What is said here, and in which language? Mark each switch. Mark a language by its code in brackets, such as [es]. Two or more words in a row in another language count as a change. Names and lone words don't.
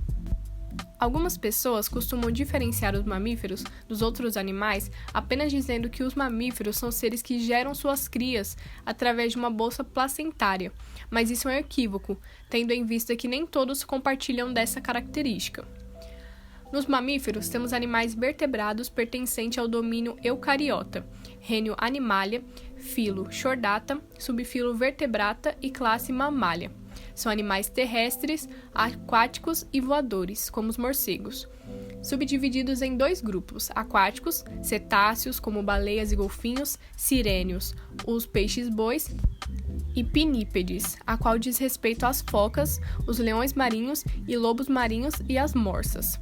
[pt] Algumas pessoas costumam diferenciar os mamíferos dos outros animais apenas dizendo que os mamíferos são seres que geram suas crias através de uma bolsa placentária, mas isso é um equívoco, tendo em vista que nem todos compartilham dessa característica. Nos mamíferos, temos animais vertebrados pertencentes ao domínio eucariota, reino Animalia, filo Chordata, subfilo Vertebrata e classe Mammalia. São animais terrestres, aquáticos e voadores, como os morcegos. Subdivididos em dois grupos, aquáticos, cetáceos, como baleias e golfinhos, sirêneos, os peixes-bois, e pinípedes, a qual diz respeito às focas, os leões marinhos e lobos marinhos e as morsas.